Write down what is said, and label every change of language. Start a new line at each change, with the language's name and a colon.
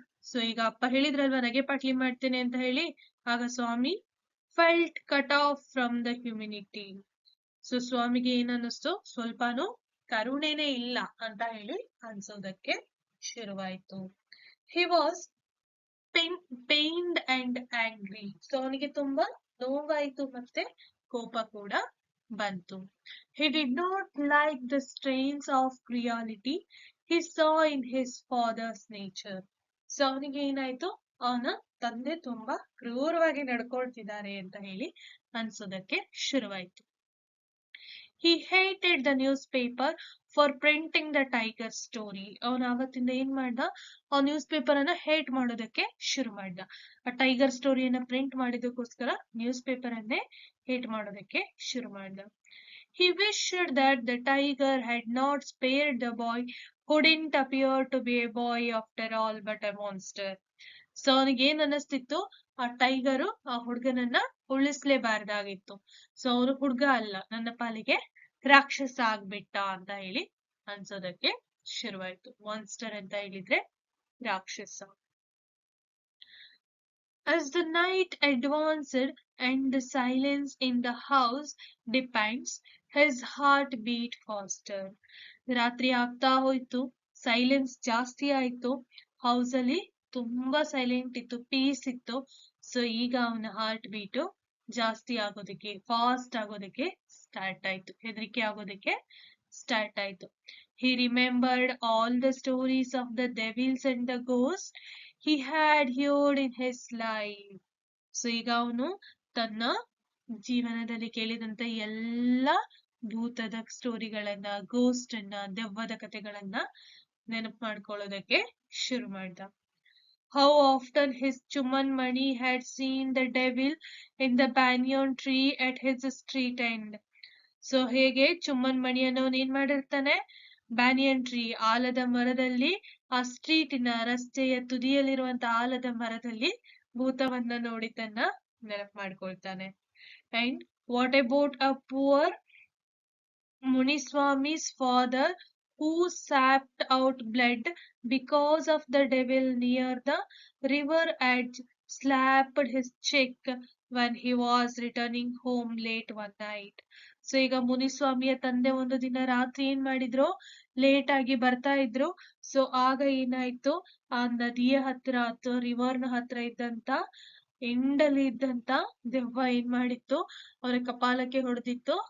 Kannada: So ಈಗ ಅಪ್ಪ ಹೇಳಿದ್ರಲ್ವಾ ನಗೆಪಾಟ್ಲಿ ಮಾಡ್ತೇನೆ ಅಂತ ಹೇಳಿ, ಆಗ ಸ್ವಾಮಿ
English: Felt cut off from the humanity.
Kannada: So ಸ್ವಾಮಿಗೆ ಏನನ್ನಿಸ್ತು, ಸ್ವಲ್ಪನೂ ಕರುಣೆನೇ ಇಲ್ಲ ಅಂತ ಹೇಳಿ ಅನ್ಸೋದಕ್ಕೆ ಶುರುವಾಯ್ತು.
English: He was pained and angry.
Kannada: So ಅವನಿಗೆ ತುಂಬಾ ನೋವಾಯ್ತು ಮತ್ತೆ ಕೋಪ ಕೂಡ ಬಂತು.
English: He did not like the strains of cruelty he saw in his father's nature.
Kannada: So ಅವನಿಗೆ ಏನಾಯ್ತು, ಅವನ ತಂದೆ ತುಂಬಾ ಕ್ರೂರವಾಗಿ ನಡ್ಕೊಳ್ತಿದ್ದಾರೆ ಅಂತ ಹೇಳಿ ಅನ್ಸೋದಕ್ಕೆ ಶುರುವಾಯ್ತು.
English: He hated the newspaper for printing the tiger story.
Kannada: ಅವನು ಆವತ್ತಿಂದ ಏನ್ ಮಾಡ್ದ, ಆ ನ್ಯೂಸ್ ಪೇಪರ್ ಅನ್ನ ಹೇಟ್ ಮಾಡೋದಕ್ಕೆ ಶುರು ಮಾಡ್ದ. ಆ ಟೈಗರ್ ಸ್ಟೋರಿಯನ್ನ ಪ್ರಿಂಟ್ ಮಾಡಿದಕ್ಕೋಸ್ಕರ ನ್ಯೂಸ್ ಪೇಪರ್ ಅನ್ನೇ ಹೇಟ್ ಮಾಡೋದಕ್ಕೆ ಶುರು ಮಾಡ್ದ.
English: He wished that the tiger had not spared the boy who didn't appear to be a boy after all but a monster.
Kannada: So ಅವನಿಗೆ ಏನ್ ಅನ್ನಿಸ್ತಿತ್ತು, ಆ ಟೈಗರು ಆ ಹುಡುಗನನ್ನ ಉಳಿಸ್ಲೇಬಾರ್ದಾಗಿತ್ತು. ಸೊ ಅವನು ಹುಡುಗ ಅಲ್ಲ, ನನ್ನ ಪಾಲಿಗೆ ರಾಕ್ಷಸ ಆಗ್ಬಿಟ್ಟ ಅಂತ ಹೇಳಿ ಅನ್ಸೋದಕ್ಕೆ ಶುರುವಾಯ್ತು. ಮಾನ್ಸ್ಟರ್ ಅಂತ ಹೇಳಿದ್ರೆ ರಾಕ್ಷಸ.
English: As the night advanced and the silence in the house deepens, his heart beat faster.
Kannada: ರಾತ್ರಿ ಆಗ್ತಾ ಹೋಯ್ತು, ಸೈಲೆನ್ಸ್ ಜಾಸ್ತಿ ಆಯ್ತು, ಹೌಸ್ ಅಲ್ಲಿ ತುಂಬಾ ಸೈಲೆಂಟ್ ಇತ್ತು, ಪೀಸ್ ಇತ್ತು. ಸೊ ಈಗ ಅವನ ಹಾರ್ಟ್ ಬೀಟು ಜಾಸ್ತಿ ಆಗೋದಕ್ಕೆ, ಫಾಸ್ಟ್ ಆಗೋದಕ್ಕೆ ಸ್ಟಾರ್ಟ್ ಆಯ್ತು, ಹೆದರಿಕೆ ಆಗೋದಕ್ಕೆ ಸ್ಟಾರ್ಟ್ ಆಯ್ತು.
English: He remembered all the stories of the devils and the ghosts he had heard in his life.
Kannada: So ಈಗ ಅವನು ತನ್ನ ಜೀವನದಲ್ಲಿ ಕೇಳಿದಂತ ಎಲ್ಲ ಭೂತದ ಸ್ಟೋರಿಗಳನ್ನ, ಗೋಸ್ಟ್ ಅನ್ನ, ದೆವ್ವದ ಕಥೆಗಳನ್ನ ನೆನಪು ಮಾಡ್ಕೊಳ್ಳೋದಕ್ಕೆ ಶುರು ಮಾಡ್ದ.
English: How often his Chuman Mani had seen the devil in the banyan tree at his street end.
Kannada: So ಹೇಗೆ ಚುಮ್ಮನ್ ಮಣಿ ಅನ್ನೋನ್ ಏನ್ ಮಾಡಿರ್ತಾನೆ, ಬ್ಯಾನಿಯನ್ ಟ್ರೀ ಆಲದ ಮರದಲ್ಲಿ, ಆ ಸ್ಟ್ರೀಟಿನ ರಸ್ತೆಯ ತುದಿಯಲ್ಲಿರುವಂತ ಆಲದ ಮರದಲ್ಲಿ ಭೂತವನ್ನ ನೋಡಿದ್ದನ್ನ ನೆನಪು ಮಾಡ್ಕೊಳ್ತಾನೆ.
English: And what about a poor Muniswami's father who sapped out blood because of the devil near the river edge slapped his cheek when he was returning home late one night.
Kannada: So ಈಗ ಮುನಿಸ್ವಾಮಿಯ ತಂದೆ ಒಂದು ದಿನ ರಾತ್ರಿ ಏನ್ ಮಾಡಿದ್ರು, late ಆಗಿ ಬರ್ತಾ ಇದ್ರು. ಸೊ ಆಗ ಏನಾಯ್ತು, ಆ ನದಿಯ ಹತ್ರ ಅಥವಾ ರಿವರ್ನ ಹತ್ರ ಇದ್ದಂತ ಎಂಡಲ್ಲಿ ಇದ್ದಂತ ದೆವ್ವ ಏನ್ ಮಾಡಿತ್ತು, ಅವರ ಕಪಾಲಕ್ಕೆ ಹೊಡೆದಿತ್ತು.